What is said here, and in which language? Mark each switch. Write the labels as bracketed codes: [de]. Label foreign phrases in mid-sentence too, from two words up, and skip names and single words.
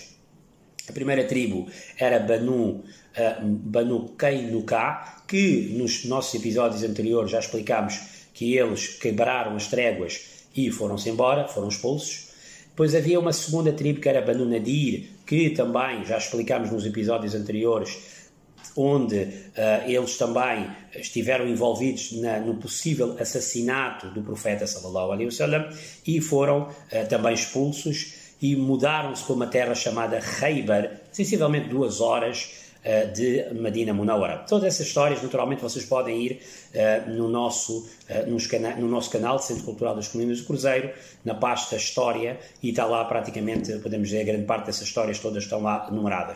[pt] A primeira tribo era Banu Qaynuqa, que nos nossos episódios anteriores já explicámos que eles quebraram as tréguas e foram-se embora, foram expulsos. Depois havia uma segunda tribo que era Banu Nadir, que também já explicámos nos episódios anteriores, onde eles também estiveram envolvidos no possível assassinato do profeta [ar] صلى الله عليه وسلم [pt] e foram também expulsos e mudaram-se para uma terra chamada Khaybar, sensivelmente 2 horas de Madina Munawwara. Todas essas histórias, naturalmente, vocês podem ir no nosso canal Centro Cultural das Colinas do Cruzeiro, na pasta História, e está lá praticamente, podemos dizer, a grande parte dessas histórias todas estão lá numeradas.